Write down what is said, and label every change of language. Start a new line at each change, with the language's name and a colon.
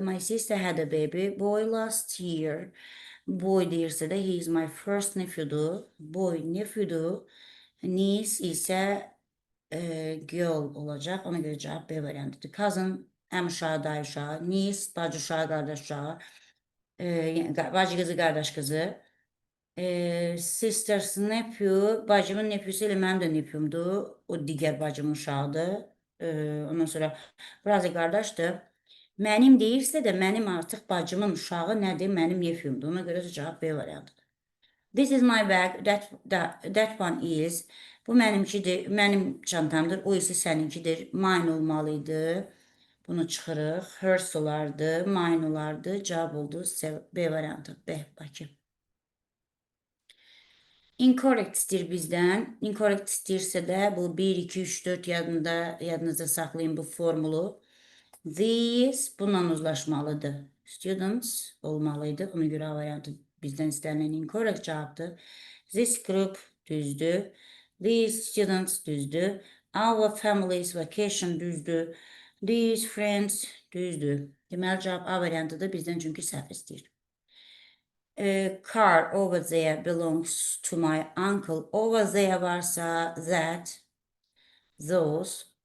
English: My sister had a baby boy last year.
Azerbaijani: Boy deyirsə də
English: he is my first nephew'dur.
Azerbaijani: Boy nephew'dur. Niece isə girl olacaq. Ona görə cavab B variantıdır. Cousin, əm uşağı, dayı uşağı. Niece, bacı uşağı, qardaş uşağı. Bacı qızı, qardaş qızı. Sister's nephew, bacımın nephew ilə mənim də nephew-umdur. O digər bacımın uşağıdır. Ondan sonra biraz da qardaşdır. Mənim deyirsə də mənim artıq bacımın uşağı nədir? Mənim nephew-umdur. Ona görə cavab B variantıdır.
English: This is my bag, that one is.
Azerbaijani: Bu mənimkidir, mənim çantamdır, o isə səninkidir. Mine olmalıydı. Bunu çıxırıq. Hers olardı, mine olardı. Cavab oldu B variantı. B, Bakı. Incorrect istəyir bizdən. Incorrect istəyirsə də bu 1, 2, 3, 4 yadınızda saxlayın bu formulu. These bununla uzlaşmalıdır. Students olmalıydı. Ona görə A variantı bizdən istənilən incorrect cavabdır.
English: This group
Azerbaijani: düzdür.
English: These students düzdür. Our family's vacation
Azerbaijani: düzdür.
English: These friends düzdür.
Azerbaijani: Deməli cavab A variantıdır bizdən çünki səhv istəyir.
English: Car over there belongs to my uncle. Over there
Azerbaijani: varsa
English: that, those.